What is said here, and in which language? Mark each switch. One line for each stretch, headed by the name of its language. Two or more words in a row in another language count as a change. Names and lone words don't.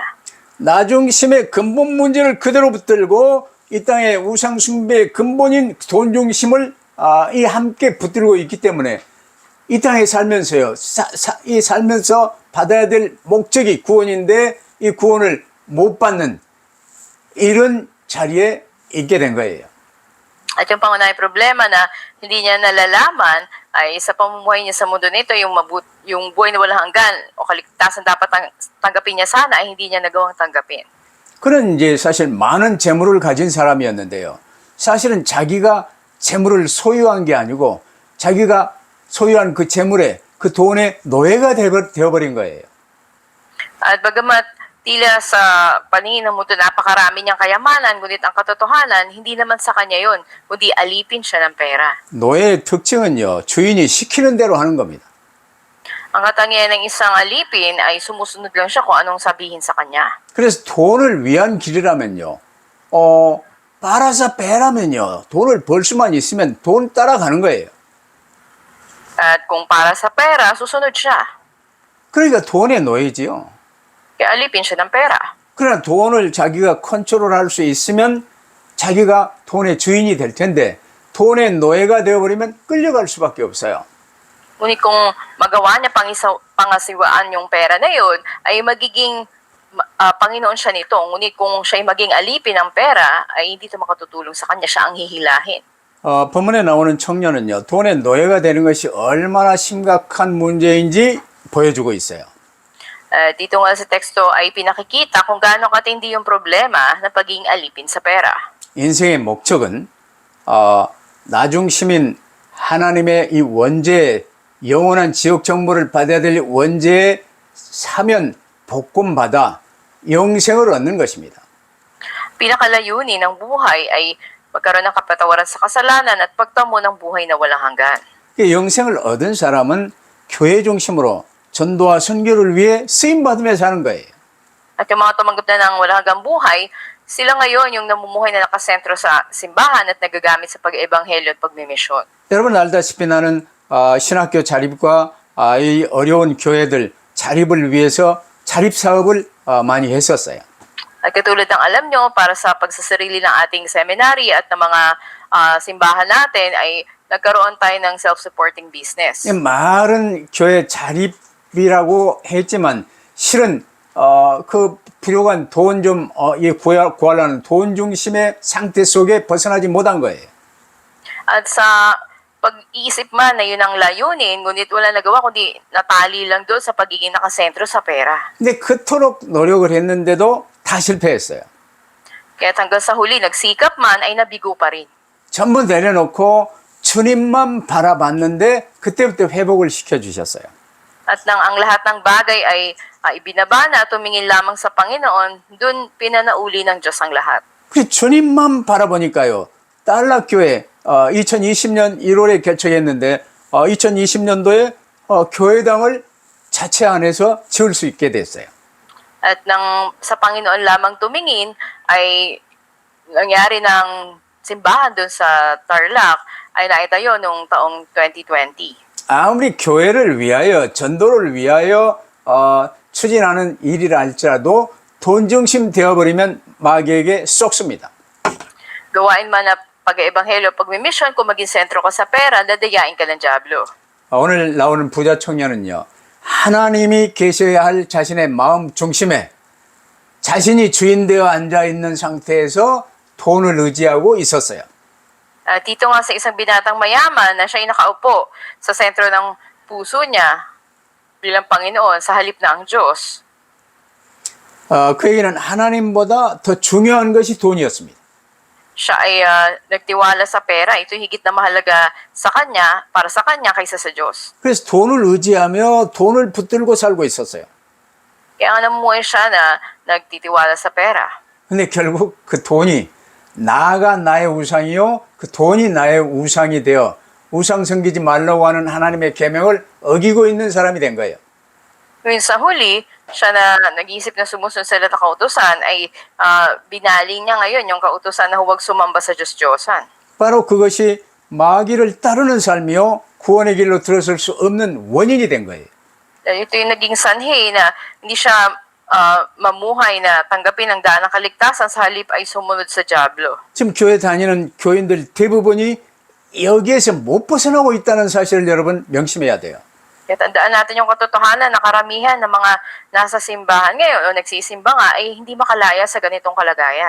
Korean: 나중심의 근본 문제를 그대로 붙들고 이 땅의 우상 숭배의 근본인 돈 중심을 이 함께 붙들고 있기 때문에 이 땅에 살면서요, 이 살면서 받아야 될 목적이 구원인데 이 구원을 못 받는 이런 자리에 있게 된 거예요.
Filipino: At yung pangunahing problema na hindi niya nalalaman ay sa pamumuhay niya sa mundo nito, yung buhay na walang hanggan o kaligtasan dapat tanggapin niya sana ay hindi niya nagawang tanggapin.
Korean: 그는 이제 사실 많은 재물을 가진 사람이었는데요. 사실은 자기가 재물을 소유한 게 아니고 자기가 소유한 그 재물에 그 돈의 노예가 되어버린 거예요.
Filipino: At bagamat tila sa paningin ng mundo napakarami niyang kayamanan, ngunit ang katotohanan, hindi naman sa kanya yon, kundi alipin siya ng pera.
Korean: 노예의 특징은요, 주인이 시키는 대로 하는 겁니다.
Filipino: Ang katangian ng isang alipin ay sumusunod lang siya kung anong sabihin sa kanya.
Korean: 그래서 돈을 위한 길이라면요, 빨아서 빼라면요, 돈을 벌 수만 있으면 돈 따라가는 거예요.
Filipino: At kung para sa pera, susunod siya.
Korean: 그러니까 돈의 노예지요.
Filipino: Kaya alipin siya ng pera.
Korean: 그러나 돈을 자기가 컨트롤할 수 있으면 자기가 돈의 주인이 될 텐데 돈의 노예가 되어버리면 끌려갈 수밖에 없어요.
Filipino: Ngunit kung magawa niya pangasiwaan yung pera na yun, ay magiging Panginoon siya nito. Ngunit kung siya'y maging alipin ng pera, ay hindi ito makatutulong sa kanya. Siya ang hihilahin.
Korean: 본문에 나오는 청년은요, 돈의 노예가 되는 것이 얼마나 심각한 문제인지 보여주고 있어요.
Filipino: Dito nga sa teksto ay pinakikita kung gaano katindi yung problema na pagiging alipin sa pera.
Korean: 인생의 목적은 나중심인 하나님의 이 원죄, 영원한 지옥 정보를 받아야 될 원죄의 사면 복권받아 영생을 얻는 것입니다.
Filipino: Pinakalayunin ng buhay ay magkaroon ng kapatawaran sa kasalanan at pagtamo ng buhay na walang hanggan.
Korean: 영생을 얻은 사람은 교회 중심으로 전도와 선교를 위해 쓰임받으며 사는 거예요.
Filipino: At yung mga tumanggap na ng walang hanggang buhay, sila ngayon yung namumuhay na nakasentro sa simbahan at nagagamit sa pag-ebanghelyo at pagmimisyon.
Korean: 여러분 알다시피 나는 신학교 자립과 이 어려운 교회들 자립을 위해서 자립 사업을 많이 했었어요.
Filipino: At katulad ng alam nyo, para sa pagsasarili ng ating seminary at ng mga simbahan natin ay nagkaroon tayo ng
English: self-supporting business.
Korean: 말은 교회 자립이라고 했지만 실은 그 필요한 돈 좀 구하려는 돈 중심의 상태 속에 벗어나지 못한 거예요.
Filipino: At sa pag-iisip man na yun ang layunin, ngunit wala nagawa kundi natali lang doon sa pagiging nakasentro sa pera.
Korean: 근데 그토록 노력을 했는데도 다 실패했어요.
Filipino: Kaya hanggang sa huli, nagsikap man ay nabigo pa rin.
Korean: 전부 내려놓고 주님만 바라봤는데 그때부터 회복을 시켜주셨어요.
Filipino: At nang ang lahat ng bagay ay ibinaba na, tumingin lamang sa Panginoon, dun pinanauli ng Diyos ang lahat.
Korean: 그 주님만 바라보니까요. 딸락교회 2020년 1월에 개척했는데 2020년도에 교회당을 자체 안에서 지을 수 있게 됐어요.
Filipino: At nang sa Panginoon lamang tumingin, ay nangyari ng simbahan dun sa Tarlac ay naitayo noong taong 2020.
Korean: 아무리 교회를 위하여 전도를 위하여 추진하는 일이라 할지라도 돈 중심 되어버리면 마귀에게 쏙습니다.
Filipino: Gawain man na pag-ebanghelyo, pagmimisyon, kung maging sentro ka sa pera, dadayain ka ng dyablo.
Korean: 오늘 나오는 부자 청년은요, 하나님이 계셔야 할 자신의 마음 중심에 자신이 주인 되어 앉아 있는 상태에서 돈을 의지하고 있었어요.
Filipino: At dito nga sa isang binatang mayaman na siya ay nakaupo sa sentro ng puso niya bilang Panginoon sa halip na ang Diyos.
Korean: 그에게는 하나님보다 더 중요한 것이 돈이었습니다.
Filipino: Siya ay nagtiwala sa pera. Ito higit na mahalaga sa kanya, para sa kanya kaysa sa Diyos.
Korean: 그래서 돈을 의지하며 돈을 붙들고 살고 있었어요.
Filipino: Kaya nga namuhay siya na nagtitiwala sa pera.
Korean: 근데 결국 그 돈이 나가 나의 우상이요, 그 돈이 나의 우상이 되어 우상 섬기지 말라고 하는 하나님의 계명을 어기고 있는 사람이 된 거예요.
Filipino: Ngayon sa huli, siya na nag-iisip na sumusunod sa lahat ng kautusan ay binali niya ngayon yung kautusan na huwag sumamba sa Diyos-Diyosan.
Korean: 바로 그것이 마귀를 따르는 삶이요, 구원의 길로 들어설 수 없는 원인이 된 거예요.
Filipino: Dahil ito yung naging sanhi na hindi siya mamuhay na tanggapin ang daan ng kaligtasan sa halip ay sumunod sa dyablo.
Korean: 지금 교회 다니는 교인들 대부분이 여기에서 못 벗어나고 있다는 사실을 여러분 명심해야 돼요.
Filipino: Kaya tandaan natin yung katotohanan na karamihan ng mga nasa simbahan ngayon o nagsisimba nga ay hindi makalaya sa ganitong kalagayan.